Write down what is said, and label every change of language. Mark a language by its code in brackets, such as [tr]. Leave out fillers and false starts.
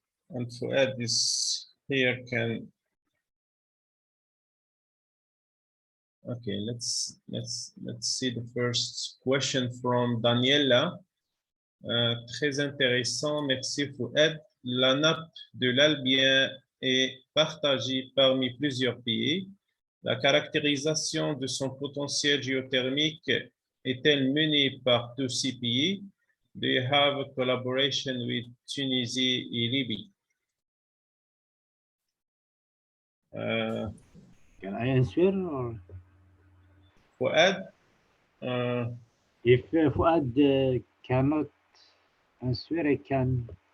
[en] And Fuad is here, can. Okay, let's see the first question from Daniela. [fr] Très intéressant, merci Fouad. La nappe de l'Albien est partagée parmi plusieurs pays. La caractérisation de son potentiel géothermique est-elle menée par tous ces pays? [en] Do you have a collaboration with Tunisie et Libye? Can I answer or? Fouad? If Fuad cannot answer, I can.